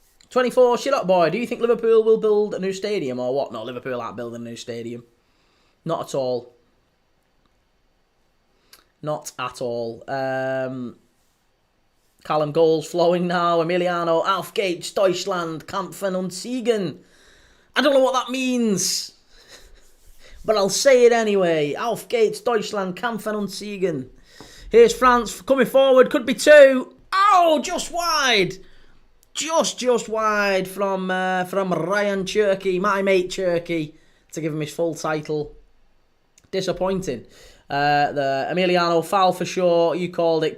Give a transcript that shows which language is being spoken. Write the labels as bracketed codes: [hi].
[en] 24, shut up, boy. Do you think Liverpool will build a new stadium or what? No, Liverpool aren't building a new stadium. Not at all. Not at all. Callum goals flowing now. [de] Emiliano, Auf geht's Deutschland, kämpfen und siegen. [en] I don't know what that means, but I'll say it anyway. [de] Auf geht's Deutschland, kämpfen und siegen. [en] Here's France coming forward. Could be 2. Oh, just wide. Just wide from Ryan Cherky, my mate Cherky, to give him his full title. Disappointing. The Emiliano foul for sure. You called it.